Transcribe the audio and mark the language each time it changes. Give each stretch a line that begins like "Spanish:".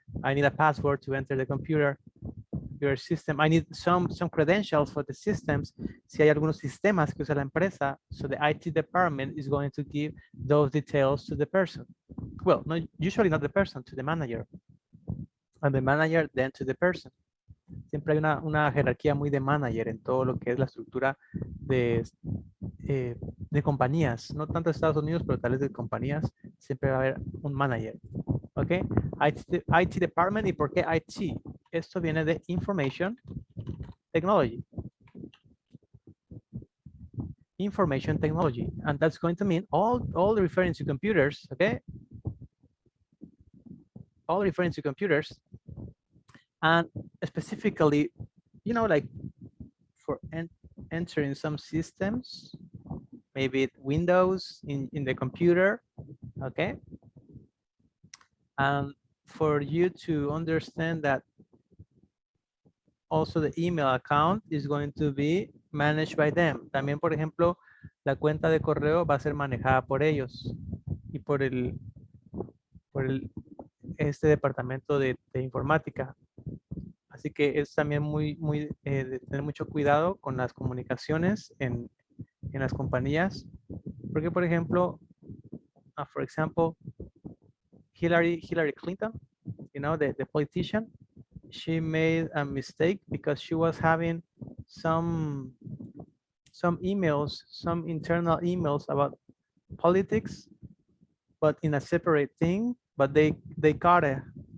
English: I need a password to enter the computer, your system. I need some credentials for the systems.
Spanish: Si hay algunos sistemas que usa la empresa,
English: so the IT department is going to give those details to the person. Well, no, usually not the person, to the manager. And the manager then to the person.
Spanish: Siempre hay una jerarquía muy de manager en todo lo que es la estructura de compañías. No tanto de Estados Unidos, pero tal vez de compañías. Siempre va a haber un manager. ¿Ok? IT department. ¿Y por qué IT? Esto viene de Information Technology.
English: Information Technology. And that's going to mean all referring to computers. Okay? All referring to computers. And specifically, you know, like for entering some systems, maybe Windows in the computer, okay? And for you to understand that also the email account is going to be managed by them.
Spanish: También, por ejemplo, la cuenta de correo va a ser manejada por ellos y por este departamento de informática. Así que es también de tener mucho cuidado con las comunicaciones en las compañías. Porque, por ejemplo,
English: for example, Hillary Clinton, you know, the politician, she made a mistake because she was having some emails, some internal emails about politics, but in a separate thing, but they caught her.